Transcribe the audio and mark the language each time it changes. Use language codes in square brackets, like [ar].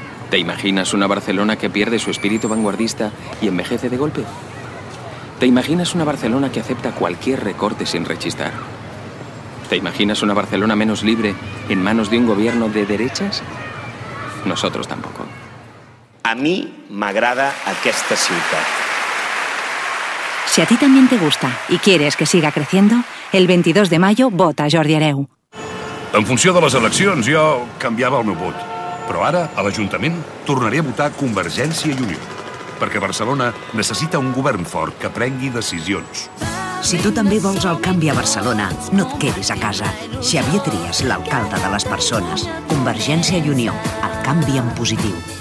[es] ¿Te imaginas una Barcelona que pierde su espíritu vanguardista y envejece de golpe? ¿Te imaginas una Barcelona que acepta cualquier recorte sin rechistar? ¿Te imaginas una Barcelona menos libre en manos de un gobierno de derechas? Nosotros tampoco. [ca] A mí m'agrada aquesta ciutat. [es] Si a ti también te gusta y quieres que siga creciendo, el 22 de mayo vota Jordi Hereu. [ca] En funció de les eleccions, jo canviava el meu vot. Però ara, a l'Ajuntament, tornaré a votar Convergència i Unió. Perquè Barcelona necessita un govern fort que prengui decisions. Si tu també vols el canvi a Barcelona, no et quedis a casa. Xavier Trias, l'alcalde de les persones. Convergència i Unió, el canvi en positiu.